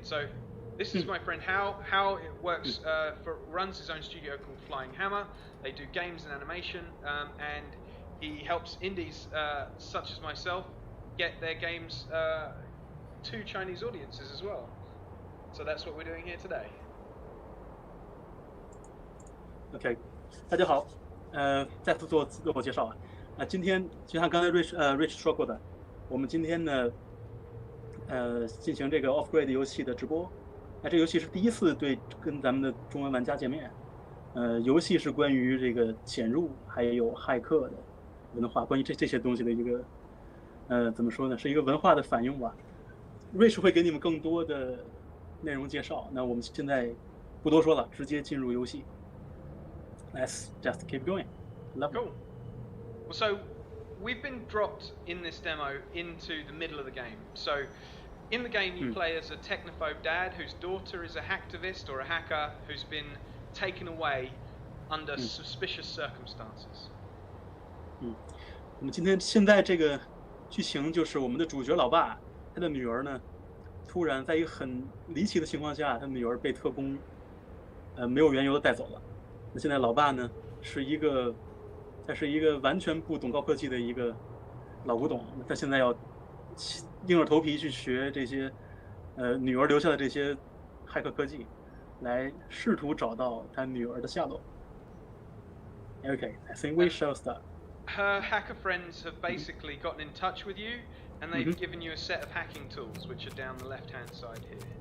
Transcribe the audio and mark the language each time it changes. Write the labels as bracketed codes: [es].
[en] So this is my friend Hal. Hal works runs his own studio called Flying Hammer. They do games and animation, and he helps indies such as myself get their games to Chinese audiences as well. So that's what we're doing here today. [zh] Okay, 大家好，再次做自我介绍啊。今天就像刚才 Rich 说过的，我们今天呢，进行这个 Off-Grid 游戏的直播。那这游戏是第一次跟咱们的中文玩家见面。游戏是关于这个潜入还有骇客的文化，关于这些东西的一个怎么说呢，是一个文化的反应吧。 Rich 会给你们更多的内容介绍。那我们现在不多说了，直接进入游戏。 [en] Let's just keep going. Love cool. Well, so we've been dropped in this demo into the middle of the game. So in the game you play as a technophobe dad whose daughter is a hacktivist or a hacker who's been taken away under suspicious circumstances. [zh] 我们现在这个剧情就是我们的主角老爸，他的女儿呢，突然在一个很离奇的情况下，他女儿被特工没有缘由的带走了。那现在老爸呢，是一个他是一个完全不懂高科技的一个老古董，他现在要硬着头皮去学这些女儿留下的这些骇客科技，来试图找到他女儿的下落。 [en] Okay, I think we shall start. Her hacker friends have basically gotten in touch with you, and they've given you a set of hacking tools, which are down the left-hand side here.